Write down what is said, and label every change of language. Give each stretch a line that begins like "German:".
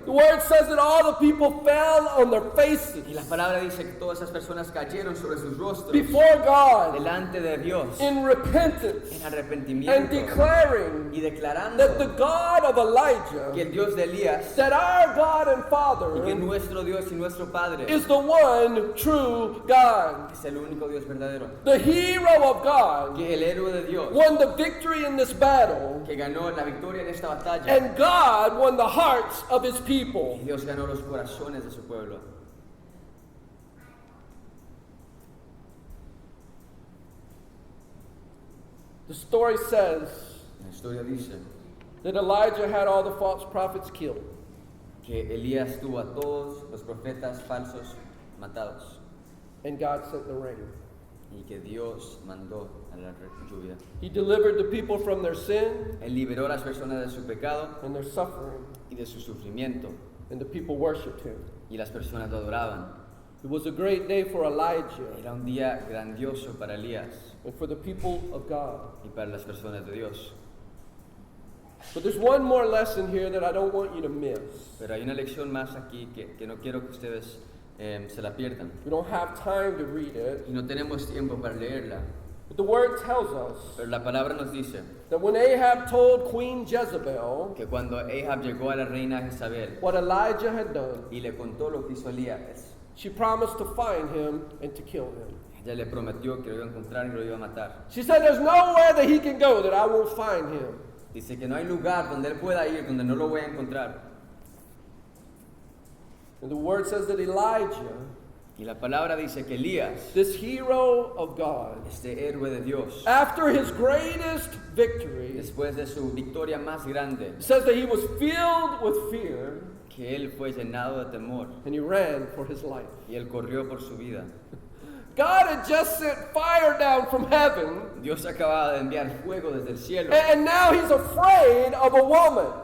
English: The word says that all the people fell on their faces
Spanish: Y la palabra dice que todas esas personas cayeron sobre sus rostros
English: before God
Spanish: delante de Dios
English: in repentance
Spanish: en
English: and
Spanish: arrepentimiento
English: declaring
Spanish: y declarando
English: that the God of
Spanish: que
English: Elijah,
Spanish: el Dios de Elías
English: that our God and
Spanish: y que
English: Father
Spanish: nuestro Dios y nuestro Padre
English: is the one true God.
Spanish: es el único Dios verdadero.
English: The hero of God
Spanish: Que el héroe de Dios
English: won the victory in this battle,
Spanish: que ganó la victoria en esta batalla
English: and God won the hearts of his
Spanish: y
English: people.
Spanish: Dios ganó los corazones de su pueblo.
English: The story says
Spanish: La historia dice
English: that Elijah had all the false prophets killed.
Spanish: que Elías tuvo a todos los profetas falsos matados
English: And God sent the rain.
Spanish: y que Dios mandó a la lluvia.
English: He delivered the people from their sin
Spanish: Él liberó a las personas de su pecado
English: and their suffering,
Spanish: y de su sufrimiento
English: and the people worshiped him.
Spanish: y las personas lo adoraban.
English: It was a great day for Elijah
Spanish: Era un día grandioso para Elías
English: and for the people of God.
Spanish: y para las personas de Dios.
English: But there's one more lesson here that I don't want you to miss.
Spanish: Pero hay una lección más aquí que no quiero que ustedes se la pierdan.
English: We don't have time to read it,
Spanish: Y no tenemos tiempo para leerla.
English: but the word tells us
Spanish: Pero la palabra nos dice
English: that when Ahab told Queen Jezebel
Spanish: que cuando Ahab llegó a la reina Jezabel
English: what Elijah had done,
Spanish: y le contó lo que hizo Elías,
English: she promised to find him and to kill him.
Spanish: ella le prometió que lo iba a encontrar y lo iba a matar.
English: She said, "There's nowhere that he can go that I won't find him."
Spanish: Dice que no hay lugar donde él pueda ir donde no lo voy a encontrar.
English: And the word says that Elijah,
Spanish: Y la palabra dice que Elías,
English: this hero of God,
Spanish: este héroe de Dios,
English: after his greatest victory,
Spanish: después de su victoria más grande,
English: says that he was filled with fear
Spanish: que él fue llenado de temor
English: and he ran for his life.
Spanish: y él corrió por su vida.
English: God had just sent fire down from heaven,
Spanish: Dios acababa de enviar fuego desde el cielo
English: and now he's afraid of a woman.